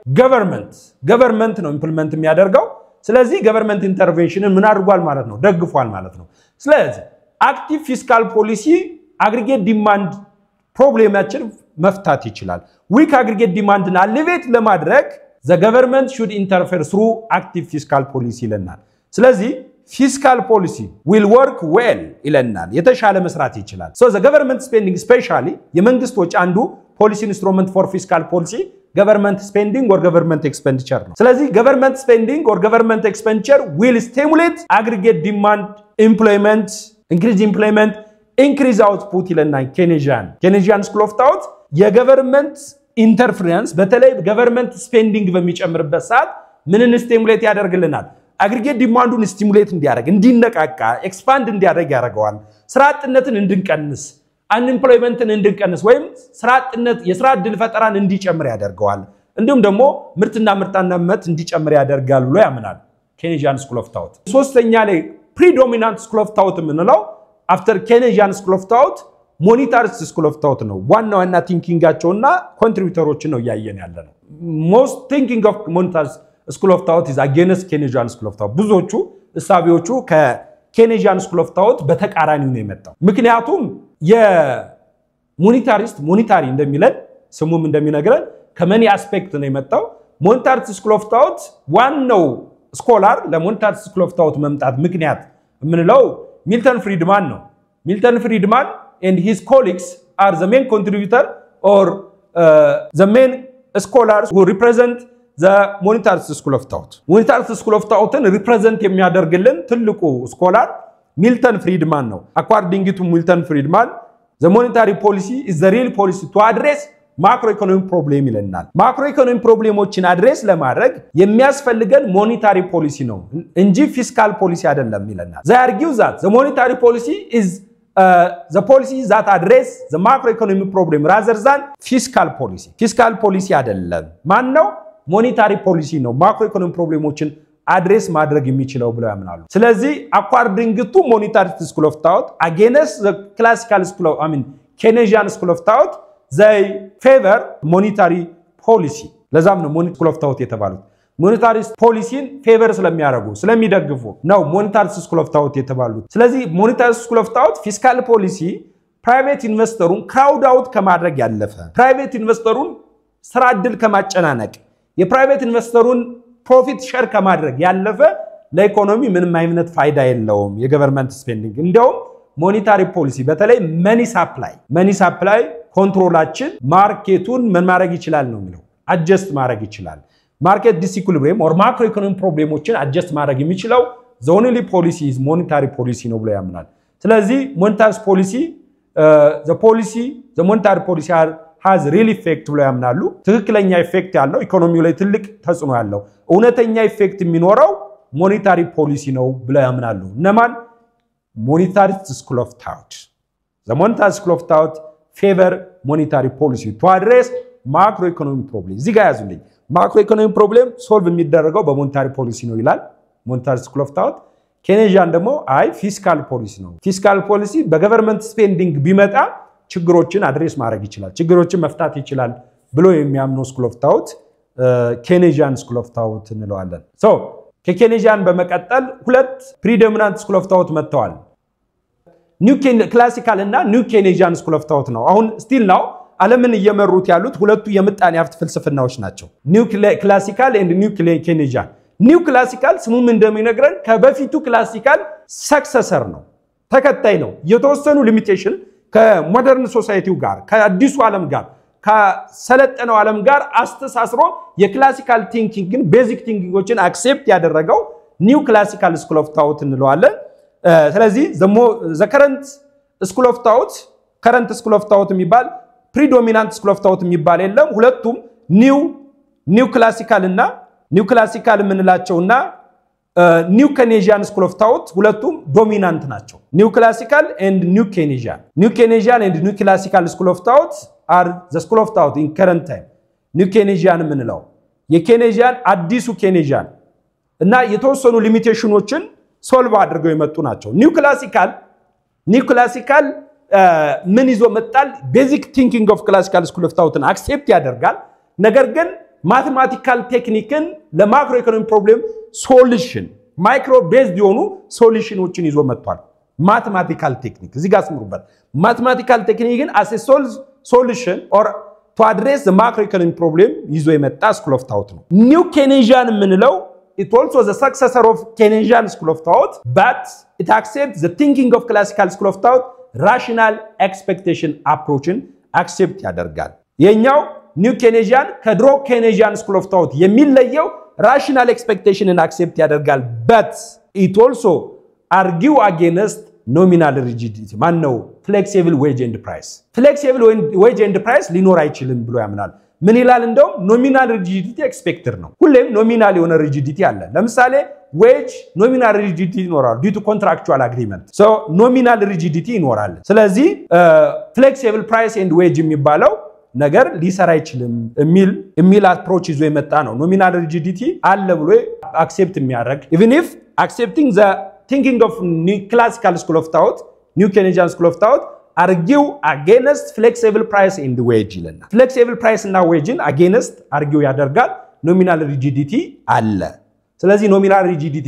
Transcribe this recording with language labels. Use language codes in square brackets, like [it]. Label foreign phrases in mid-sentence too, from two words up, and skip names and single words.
[am] ገቨርንመንት ነው ኢምፕሊመንት የሚያደርገው ስለዚህ [en] government intervention [am] ምን አድርጓል ማለት ነው ደግፏል ማለት ነው ስለዚህ [en] active fiscal policy aggregate demand problem [am] መፍታት ይችላል [en] weak aggregate demand alleviate ለማድረግ the government should interfere through active fiscal policy [am] ይለናል ስለዚህ [en] fiscal policy will work well [am] ይለናል የተሻለ መስራት ይችላል [en] so the government spending especially [am] የመንግስት ወጪ አንዱ [en] policy instrument for fiscal policy government spending or government expenditure [am] ነው ስለዚህ [en] government spending or government expenditure will stimulate aggregate demand increase output ይለናል Keynesian school of thought የgovernment interference በተለይ government spending [am] በሚጨምርበት ሰዓት ምንን [en] ስቲሙሌት ያደርግልናል aggregate demandን ስቲሙሌት [am] እንዲያደርግ እንዲነቃቃ [en] ኤክስፓንድ እንዲያደርግ [am] ያደርጋል ስራ አጥነትን እንድንቀንስ unemploymentን እንድንቀንስ ወይም ስራ አጥነት የስራ ዕድል ፈጠራን እንዲጨምር ያደርጋል እንዲሁም ደግሞ ምርትና ምርታማነት እንዲጨምር ያደርጋል ብሎ ያምናል [en] Keynesian school of thought [am] ሶስተኛ ላይ [en] predominant school of thought ምንለው after Keynesian school of thought monetarist school of thought [am] ነው ዋና [en] thinking contributors [am] ነው ያየን ያለነው [en] most thinking of monetarist school of thought is against Keynesian school of thought [am] ብዙዎቹ እሳቢዎቹ ከኬኔጂያን [en] school of thought [am] በተቃራኒው ነው የመጣው ምክንያቱም [en] የሞኔታሪ [am] እንደሚለን ስሙም እንደሚነግረን [en] money aspect [am] ነው የመጣው [en] monetarist school of thought ዋናው scholar monetarist school of thought [am] መምጣት ምክንያት ምንለው [en] ሚልተን ፍሪድማን ነው ሚልተን ፍሪድማን and his colleagues are the main contributor or the main scholars who represent the monetarist school of thought monetarist school of thought-ን represent [am] የሚያደርግልን ትልቁ [en] ስኮላር ሚልተን ፍሪድማን ነው according to ሚልተን ፍሪድማን the monetary policy is the real policy to address macroeconomic problem ይለናል macroeconomic problems address [am] ለማድረግ የሚያስፈልገን [en] monetary policy [am] ነው እንጂ [en] fiscal policy [am] አይደለም ይለናል [en] they argue that the monetary policy is the policies that address the macroeconomic problem rather than fiscal policy [am] አይደለም ማን ነው [en] monetary policy ነው macroeconomic problemዎችን አድሬስ [am] ማድረግ የሚችለው ብለው ያምናሉ ስለዚህ [en] according to monetarist school of thought against the classical school of Keynesian school of thought they favor monetary policy [am] ለዛም ነው [en] monetary school of thought የተባሉት monetarist policy-ን favor [am] ስለሚደግፉ ነው [en] monetarist school of thought [am] የተባሉት ስለዚህ [en] monetarist school of thought fiscal policy private investorun crowd out [am] ከማድረግ ያለፈ [en] private investorun [am] ስራ ዕድል ከማጨናነቅ [en] የprivate investorun profit share [am] ከማድረግ ያለፈ ለኢኮኖሚ ምንም አይነት ፋይዳ የለውም [en] government spending እንደውም monetary policy በተለይ money supply control market [am] ምን ማድረግ ይችላል ነው የሚለው አጀስት ማድረግ ይችላል [en] market disequilibrium or macro economy problems adjust [am] ማድረግ የሚችለው [en] the only policy is monetary policy [am] ነው ብሎ ያምናል ስለዚህ [en] monetary policy has real effect [am] ብሎ ያምናሉ ትክክለኛ ኢፌክት ያለው ኢኮኖሚው ላይ ትልቅ ተጽዕኖ ያለው እውነተኛ ኢፌክት የሚኖረው [en] monetary policy [am] ነው ብሎ ያምናሉ እነማን [en] monetary school of thought the monetary school of thought favor monetary policy to address macroeconomic problems [am] እዚህ ጋር ያዙልኝ [en] macroeconomic problem solve የሚደረገው በmonetary policy [am] ነው ይላል [en] monetary school of thought [am] ኬኔጂያን ደግሞ [en] fiscal policy [am] ነው [en] fiscal policy government spending [am] ቢመጣ ችግሮችን አድሬስ ማድረግ ይችላል ችግሮችን መፍታት ይችላል ብሎ የሚያምነው [en] school of thought [am] ኬኔጂያን [en] school of thought [am] እንለዋለን so ከኬኔጂያን በመቀጠል ሁለት [en] predominant school of thought [am] መጥተዋል [en] new classical እና new keynesian school of thought [am] ነው አሁን [en] still now [am] ዓለምን እየመሩት ያሉት ሁለቱ የምጣኔ ሀብት ፍልስፍናዎች ናቸው [en] new classical and new keynesian new classical [am] ስሙም እንደሚነግረን ከበፊቱ [en] classical successor [am] ነው ተከታይ ነው የተወሰኑ ሊሚቴሽን [en] modern society [am] ጋር ከአዲሱ ዓለም ጋር ከሰለጠነው ዓለም ጋር አስተሳስሮ [en] classical thinking basic thinkings አክሴፕት ያደረገው new classical school of thought [am] እንለዋለን ስለዚህ [en] the current school of thought የሚባል predominant school of thought [am] የሚባል የለም ሁለቱም [en] new classical ምንላቸውና new keynesian school of thought ሁለቱም dominant ናቸው new classical and new keynesian and new classical school of thought are the school of thought in current time new keynesian [am] ምንለው የኬኔጂያን አዲሱ ኬኔጂያን እና የተወሰኑ [en] limitations solve [am] አድርገው የመጡ ናቸው [en] new classical [am] ምን ይዞ መጣል [en] basic thinking of classical school of thought አክሴፕት [am] ያደርጋል ነገር ግን [en] mathematical technique macro economy problem solution micro based የሆኑ ሶሉሽኖችን [am] ይዞ መጥቷል [en] mathematical technique [am] እዚህ ጋር ስምሩበት [en] mathematical technique as a solution or to address the macroeconomic problem ይዞ የመጣ school of thought ነው new keynesian ምንለው it also the successor of keynesian school of thought but it accepts the thinking of classical school of thought rational expectation approachን accept [am] ያደርጋል የኛው [en] new keynesian ከድሮ keynesian school of thought የሚለየው rational expectation and accept ያደርጋል but it also argue against nominal rigidity ማነው flexible wage and price [am] ሊኖር አይችልም ብሎ ያምናል ምን ይላል እንደው [en] nominal rigidity expected [am] ነው ሁሌም [en] nominal የሆነ rigidity [am] አለ ለምሳሌ [en] wage nominal rigidity ይኖራል due to contractual agreement so nominal rigidity [am] ይኖራል ስለዚህ [en] flexible price and wage [am] የሚባለው ነገር ሊሰራ አይችልም የሚል [en] approach [am] ይዞ የመጣ ነው [en] nominal rigidity [am] አለ ብሎ [en] accept የሚያደርግ even if accepting the thinking of new classical school of thought new keynesian school of thought argue against flexible price and wage ይለና flexible price እና wageን against argue ያደርጋል nominal rigidity [am] አለ ስለዚህ [en] nominal rigidity